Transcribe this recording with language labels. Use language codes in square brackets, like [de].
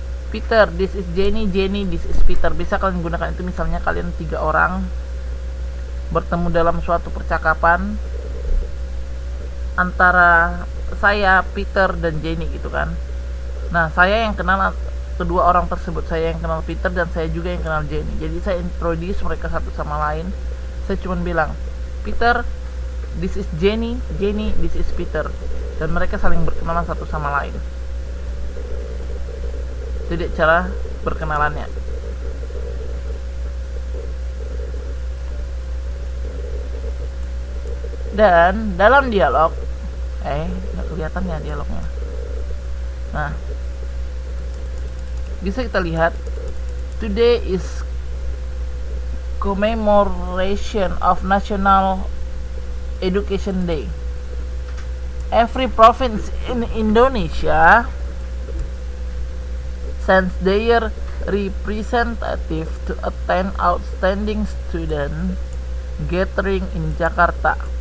[en] Peter, this is Jenny, this is Peter. [id] Bisa kalian gunakan itu misalnya kalian 3 orang bertemu dalam suatu percakapan antara saya, Peter, dan Jenny gitu kan. Nah, saya yang kenal kedua orang tersebut, saya yang kenal Peter dan saya juga yang kenal Jenny. Jadi saya introduce mereka satu sama lain. Saya cuma bilang, [en] Peter, this is Jenny, this is Peter. [id] Dan mereka saling berkenalan satu sama lain. Jadi cara berkenalannya. Dan dalam dialog, nggak kelihatan ya dialognya. Nah, bisa kita lihat, [en] today is commemoration of National Education Day. Every province in Indonesia sends their representative to attend outstanding student gathering in Jakarta.